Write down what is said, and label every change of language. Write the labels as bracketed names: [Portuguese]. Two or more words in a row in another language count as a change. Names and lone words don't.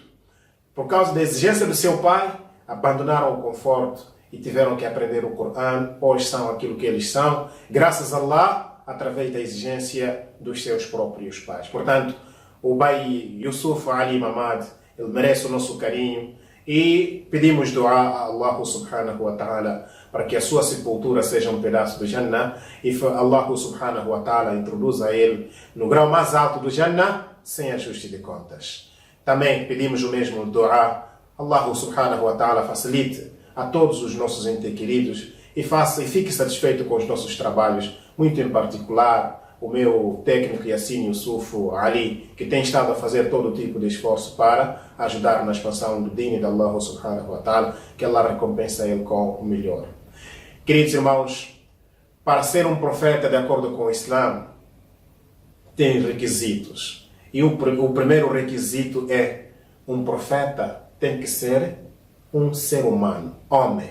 [Portuguese] Por causa da exigência do seu pai, abandonaram o conforto e tiveram que aprender o Corão. Hoje são aquilo que eles são, graças a Allah, através da exigência dos seus próprios pais. Portanto, o Bai Yusuf Ali Mamad, ele merece o nosso carinho e pedimos dua a Allah [Arabic] سبحانه وتعالى [Portuguese] para que a sua sepultura seja um pedaço do Jannah e Allah [Arabic] سبحانه وتعالى [Portuguese] introduza ele no grau mais alto do Jannah sem ajuste de contas. Também pedimos o mesmo dua, Allah [Arabic] سبحانه وتعالى [Portuguese] facilite a todos os nossos entes queridos e fique satisfeito com os nossos trabalhos, muito em particular o meu técnico Yassin Yusuf Ali, que tem estado a fazer todo tipo de esforço para ajudar na expansão do deen de Allah [Arabic] سبحانه وتعالى, [Portuguese] que Allah recompensa ele com o melhor. Queridos irmãos, para ser um profeta de acordo com o Islã, tem requisitos. E o primeiro requisito é: um profeta tem que ser um ser humano, homem.